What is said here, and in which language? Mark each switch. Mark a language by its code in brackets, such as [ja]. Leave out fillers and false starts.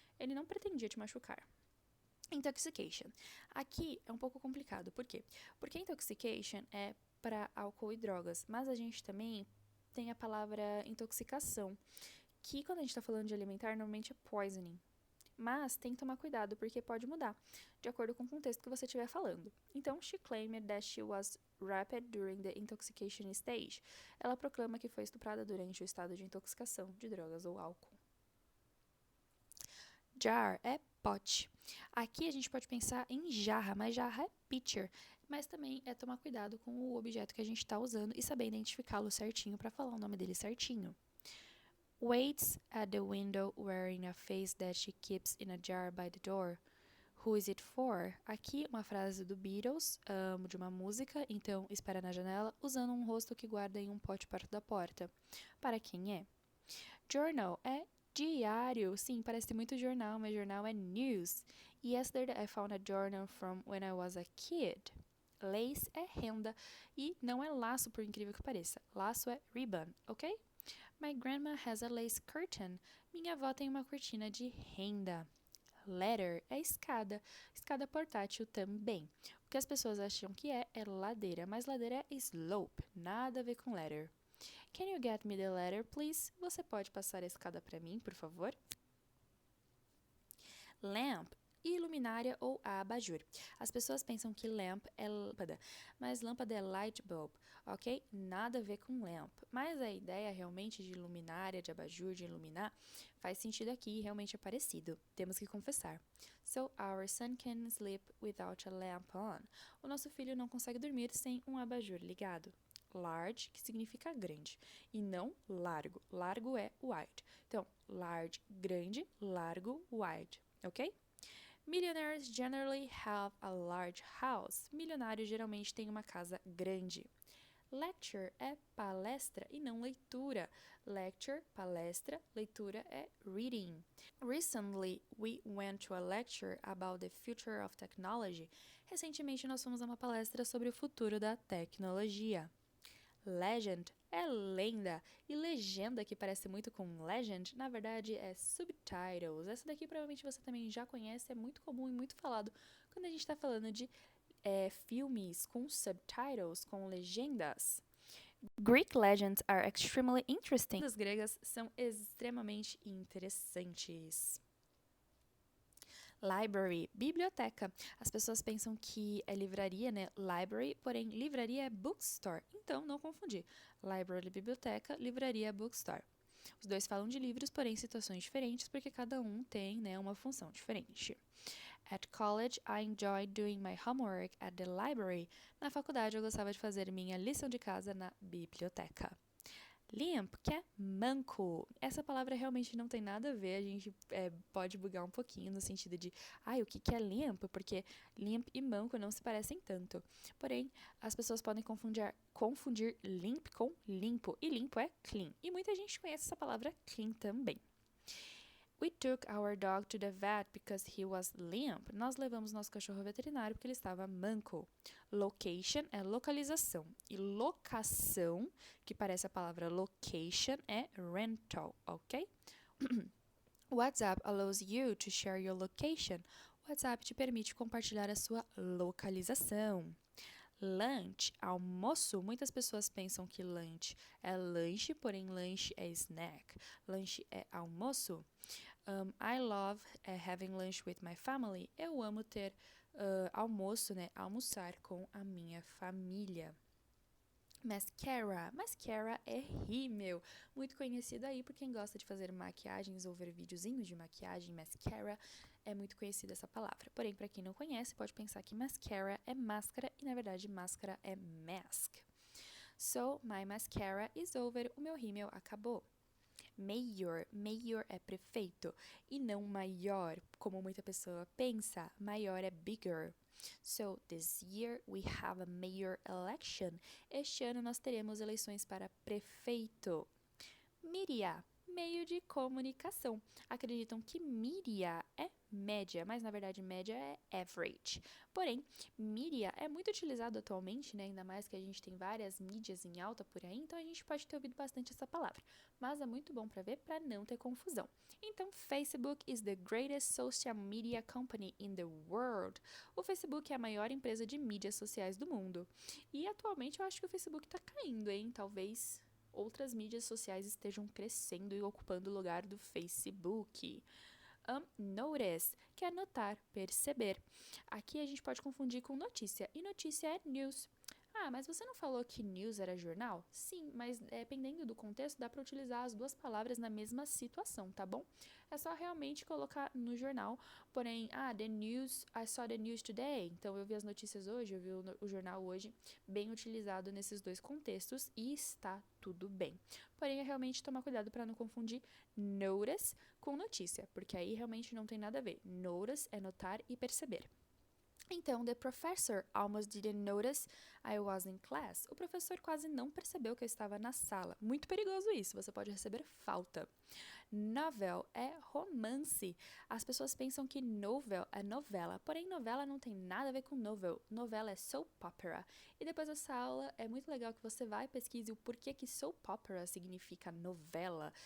[pt] Ele não pretendia te machucar. Intoxication. Aqui é um pouco complicado. Por quê? Porque intoxication é para álcool e drogas, mas a gente também tem a palavra intoxicação, que quando a gente está falando de alimentar, normalmente é poisoning. Mas tem que tomar cuidado, porque pode mudar, de acordo com o contexto que você estiver falando. Então, she claimed that she was raped during the intoxication stage. Ela proclama que foi estuprada durante o estado de intoxicação de drogas ou álcool. Jar é pote. Aqui a gente pode pensar em jarra, mas jarra é pitcher. Mas também é tomar cuidado com o objeto que a gente está usando e saber identificá-lo certinho para falar o nome dele certinho. [en] Waits at the window wearing a face that she keeps in a jar by the door. Who is it for? [pt] Aqui uma frase do Beatles, de uma música, então espera na janela, usando um rosto que guarda em um pote perto da porta. Para quem é? Journal é diário. Sim, parece muito jornal, mas jornal é news. [en] Yesterday I found a journal from when I was a kid. [pt] Lace é renda e não é laço, por incrível que pareça. Laço é ribbon, ok? [en] My grandma has a lace curtain. [pt] Minha avó tem uma cortina de renda. Ladder é escada. Escada portátil também. O que as pessoas acham que é ladeira, mas ladeira é slope. Nada a ver com ladder. [en] Can you get me the ladder, please? [pt] Você pode passar a escada para mim, por favor? Lamp, iluminária ou abajur. As pessoas pensam que lamp é lâmpada, mas lâmpada é light bulb, ok? Nada a ver com lamp. Mas a ideia realmente de luminária, de abajur, de iluminar, faz sentido aqui e realmente é parecido. Temos que confessar. [en] So, our son can sleep without a lamp on. [pt] O nosso filho não consegue dormir sem um abajur ligado. Large, que significa grande, e não largo. Largo é wide. Então, large, grande, largo, wide, ok? [en] Millionaires generally have a large house. [pt] Milionários geralmente têm uma casa grande. Lecture é palestra e não leitura. Lecture, palestra, leitura é reading. [en] Recently, we went to a lecture about the future of technology. [pt] Recentemente, nós fomos a uma palestra sobre o futuro da tecnologia. Legend é lenda, e legenda, que parece muito com legend, na verdade é subtitles. Essa daqui provavelmente você também já conhece, é muito comum e muito falado quando a gente está falando de filmes com subtitles, com legendas. [en] Greek legends are extremely interesting. [pt] As gregas são extremamente interessantes. Library, biblioteca. As pessoas pensam que é livraria, né? Library, porém livraria é bookstore. Então, não confundir. Library, biblioteca, livraria, bookstore. Os dois falam de livros, porém em situações diferentes, porque cada um tem, né, uma função diferente. [en] At college, I enjoyed doing my homework at the library. [pt] Na faculdade, eu gostava de fazer minha lição de casa na biblioteca. Limp, que é manco. Essa palavra realmente não tem nada a ver, a gente pode bugar um pouquinho no sentido de, o que é limp? Porque limp e manco não se parecem tanto. Porém, as pessoas podem confundir limp com limpo, e limpo é clean. E muita gente conhece essa palavra clean também. [en] We took our dog to the vet because he was limp. [pt] Nós levamos nosso cachorro ao veterinário porque ele estava manco. Location é localização. E locação, que parece a palavra location, é rental, ok? [en] WhatsApp allows you to share your location. [pt] WhatsApp te permite compartilhar a sua localização. Lunch, almoço. Muitas pessoas pensam que lunch é lanche, porém lanche é snack. Lanche é almoço. [en] I love having lunch with my family. [pt] Eu amo ter almoço, né? Almoçar com a minha família. Mascara. Mascara é rímel. Muito conhecido aí por quem gosta de fazer maquiagens ou ver videozinhos de maquiagem. Mascara é muito conhecida essa palavra. Porém, para quem não conhece, pode pensar que mascara é máscara e, na verdade, máscara é mask. [en] So, my mascara is over. [pt] O meu rímel acabou. [en] Mayor. [pt] Mayor é prefeito e não maior, como muita pessoa pensa. Maior é bigger. [en] So, this year we have a mayor election. [pt] Este ano nós teremos eleições para prefeito. Media, meio de comunicação. Acreditam que media é média, mas na verdade média é average. Porém, media é muito utilizado atualmente, né? Ainda mais que a gente tem várias mídias em alta por aí, então a gente pode ter ouvido bastante essa palavra. Mas é muito bom para ver, para não ter confusão. [en] Então, Facebook is the greatest social media company in the world. [pt] O Facebook é a maior empresa de mídias sociais do mundo. E atualmente eu acho que o Facebook está caindo, hein? Talvez outras mídias sociais estejam crescendo e ocupando o lugar do Facebook. Notice, que é notar, perceber. Aqui a gente pode confundir com notícia, e notícia é news. Mas você não falou que news era jornal? Sim, mas dependendo do contexto, dá para utilizar as duas palavras na mesma situação, tá bom? É só realmente colocar no jornal, porém, [en] the news, I saw the news today, [pt] então eu vi as notícias hoje, eu vi o jornal hoje, bem utilizado nesses dois contextos e está tudo bem. Porém, é realmente tomar cuidado para não confundir notice com notícia, porque aí realmente não tem nada a ver. Notice é notar e perceber. [en] Então, the professor almost didn't notice I was in class. [pt] O professor quase não percebeu que eu estava na sala. Muito perigoso isso, você pode receber falta. Novel é romance. As pessoas pensam que novel é novela, porém novela não tem nada a ver com novel. Novela é soap opera. E depois dessa aula é muito legal que você vai e pesquise o porquê que soap opera significa novela.